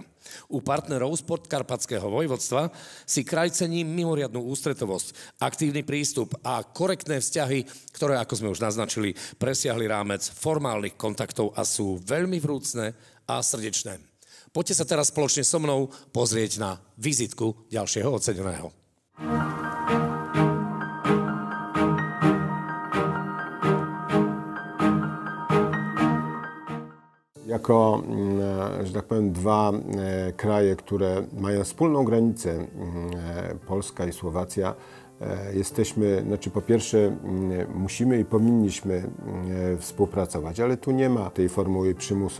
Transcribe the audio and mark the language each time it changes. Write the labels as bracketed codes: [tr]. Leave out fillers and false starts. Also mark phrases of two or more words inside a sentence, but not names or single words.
[sk] U partnerov z Podkarpatského vojvodstva si kraj cení mimoriadnu ústretovosť, aktívny prístup a korektné vzťahy, ktoré, ako sme už naznačili, presiahli rámec formálnych kontaktov a sú veľmi vrúcne a srdečné. Poďte sa teraz spoločne so mnou pozrieť na vizitku ďalšieho oceneného. [pl] Jako, że tak powiem, dwa kraje, które mają wspólną granicę, Polska i Słowacja, jesteśmy, znaczy po pierwsze musimy i powinniśmy współpracować, ale tu nie ma tej formuły przymusu.